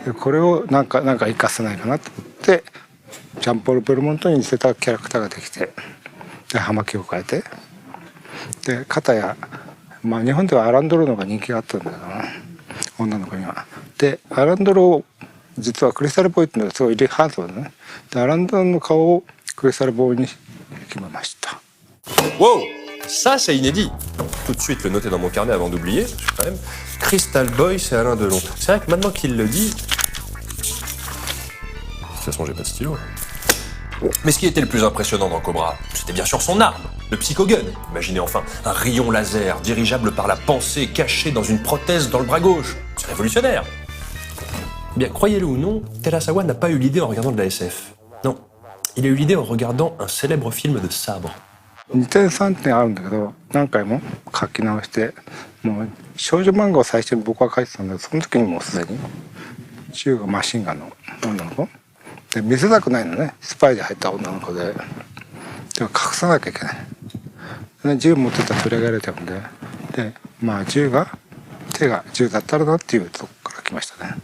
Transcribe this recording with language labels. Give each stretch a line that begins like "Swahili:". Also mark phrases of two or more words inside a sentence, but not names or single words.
Japanese: でこれをなんか活かせないかなと思ってジャンポール・ベルモントに似せたキャラクターができて、で葉巻を変えて、で肩やまあ日本ではアランドロの方が人気があったんだけどな、女の子には。でアランドロを実はクリスタルボーイっていうのがすごいハンサムだね。でアランドロの顔をクリスタルボーイに決めました。
French: Wow! Ça, c'est inédit. Tout de suite le noter dans mon carnet avant d'oublier, parce que quand même, Crystal Boy, c'est Alain Delon. C'est vrai que maintenant qu'il le dit... De toute façon, j'ai pas de stylo. Mais ce qui était le plus impressionnant dans Cobra, c'était bien sûr son arme, le Psychogun. Imaginez enfin un rayon laser dirigeable par la pensée caché dans une prothèse dans le bras gauche. C'est révolutionnaire. Bien, croyez-le ou non, Terasawa n'a pas eu l'idée en regardant de la SF. Non, il a eu l'idée en regardant un célèbre film de sabre.
Japanese: 2 点3点あるんだけど何回も書き直して、もう少女漫画を最初に僕は書いてたんだけど、その時にもうすでに銃がマシンガンの女の子で見せたくないのね、スパイで入った女の子で、でも隠さなきゃいけないで銃持ってたら取り上げられちゃうんで、でまあ手が銃だったらなっていうとこから来ましたね。